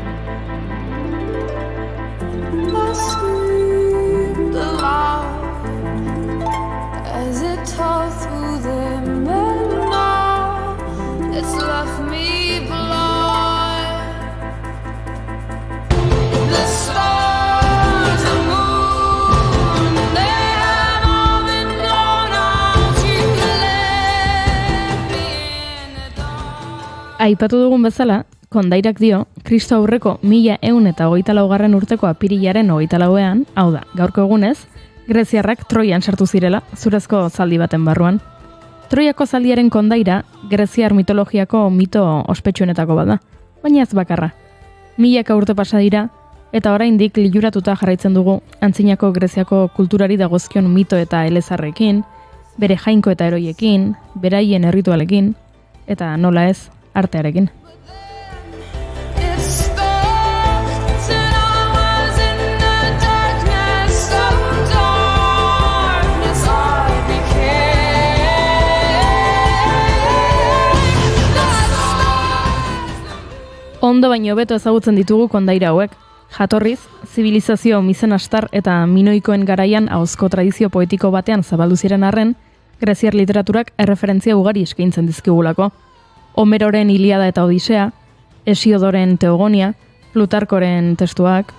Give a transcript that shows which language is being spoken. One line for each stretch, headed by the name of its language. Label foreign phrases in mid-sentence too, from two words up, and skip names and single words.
English: I screamed aloud as it tore through them, and now it's left me blind. The stars and moon, they have all been blown out. You left me in the dark.
Basque: Aipatu dugun bezala, Kondairak dio, Kristo aurreko 1124. urteko apirilaren 24ean, hau da, gaurko egunez, Greziarrak Troian sartu zirela, zurezko zaldi baten barruan. Troiako zaldiaren kondaira, Greziar mitologiako mito ospetsuenetako bada, baina ez bakarra. Milaka urte pasa dira, eta oraindik liluratuta jarraitzen dugu antzinako Greziako kulturari dagozkion mito eta elezarrekin, bere jainko eta heroiekin, beraien erritualekin, eta nola ez, artearekin.
English: It stopped and I was in the darkness, so darkness I became.
Basque: Ondo baino hobeto ezagutzen ditugu kondaira hauek. Jatorriz, zibilizazio mizenastar eta minoikoen garaian ahozko tradizio poetiko batean zabaldu ziren arren, greziar literaturak erreferentzia ugari eskaintzen dizkigulako. Homeroren Iliada eta Odisea, Hesiodoren Teogonia, Plutarkoren testuak.